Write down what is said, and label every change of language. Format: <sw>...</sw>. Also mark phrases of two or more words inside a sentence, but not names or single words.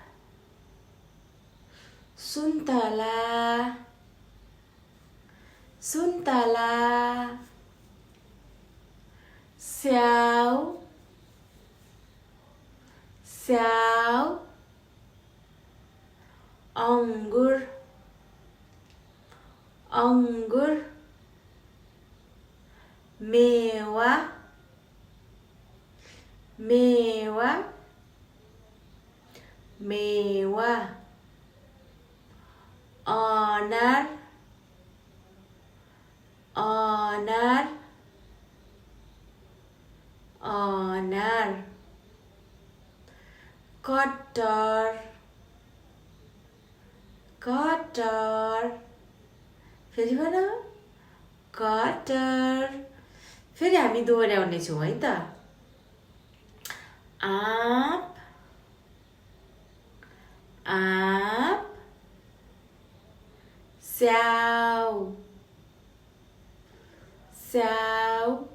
<ne>सुन्तला, सुन्तला। स्याउ, स्याउ। अङ्गुर, अङ्गुर। मेवा, मेवा, मेवा। अनार, अनार, अनार। कटहर, कटहर। फेरि भन। कटहर। फेरि हामी दोहोऱ्याउने छौँ है त। आँप, आँप। स्याउ, स्याउ।</ne>